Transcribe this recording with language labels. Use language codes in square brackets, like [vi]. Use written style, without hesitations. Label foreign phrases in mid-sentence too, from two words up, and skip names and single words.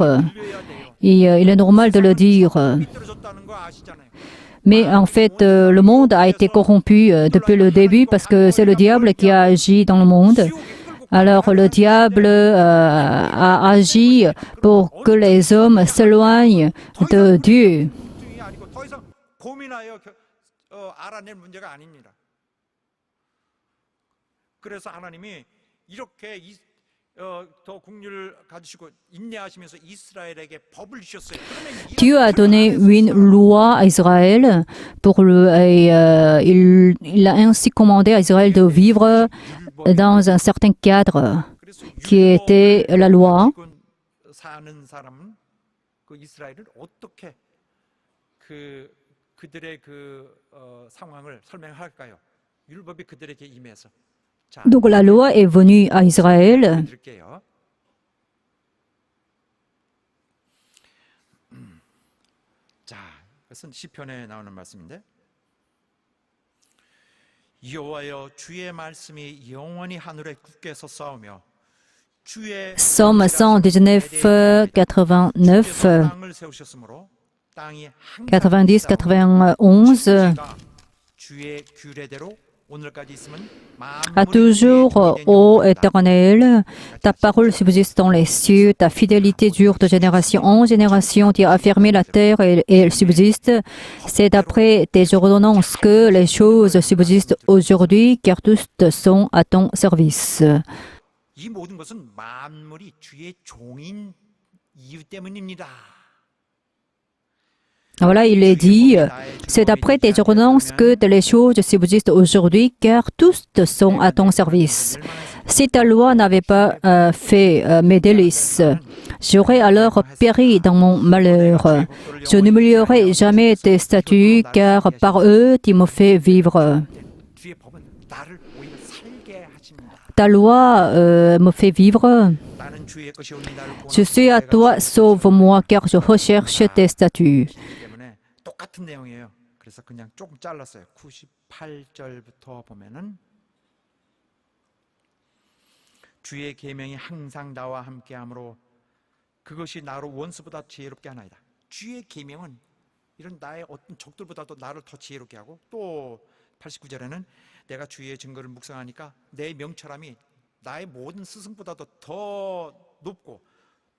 [fr] Et il est normal de le dire. Mais en fait, le monde a été corrompu depuis le début parce que c'est le diable qui a agi dans le monde. Alors le diable a agi pour que les hommes s'éloignent de Dieu. [ko] 더 이상 고민하여 알아낼 문제가 아닙니다. 그래서 하나님이 이렇게 더 국률을 가지시고 인내하시면서 이스라엘에게 법을 주셨어요. [fr] Dieu a donné une loi à Israël il a ainsi commandé à Israël de vivre dans un certain cadre qui était la loi. [ko] 사는 사람은 그 이스라엘을 어떻게 그들의 상황을 설명할까요? 율법이 그들에게 임해서. 자, [fr] Donc la loi est venue à Israël. [ko] 드릴게요. 자, 그것은 시편에 나오는 말씀인데. 여호와여 주의 말씀이 영원히 하늘에 굳게 섰사오며 주의 Psaume 119, 89, 땅을 세우셨으므로 땅이 90, 91. 주의 규례대로 오늘까지 있으면 [fr] À toujours, ô Éternel, ta parole subsiste dans les cieux, ta fidélité dure de génération en génération, tu as affermi la terre et elle subsiste. C'est d'après tes ordonnances que les choses subsistent aujourd'hui, car tous sont à ton service. [ko] 이 모든 것은 만물이 주의 종인 이유 때문입니다. [fr] Voilà, il est dit, c'est d'après tes ordonnances que les choses subsistent aujourd'hui, car tous sont à ton service. Si ta loi n'avait pas fait mes délices, j'aurais alors péri dans mon malheur. Je n'oublierai jamais tes statuts, car par eux tu me fais vivre. [ko] 주의 법은 나를 오히려 살게 하십니다. [fr] Ta loi me fait vivre. [ko] 나는 주의 것이오니 나를 [fr] Je suis à toi, sauve-moi, car je recherche tes statuts. [ko] 때문에 똑같은 내용이에요. 그래서 그냥 조금 잘랐어요. 98절부터 보면은 주의 계명이 항상 나와 함께하므로 그것이 나로 원수보다 지혜롭게 하나이다. 주의 계명은 이런 나의 어떤 적들보다도 나를 더 지혜롭게 하고 또 89절에는 내가 주의 증거를 묵상하니까 내 명철함이 나의 모든 스승보다도 더 높고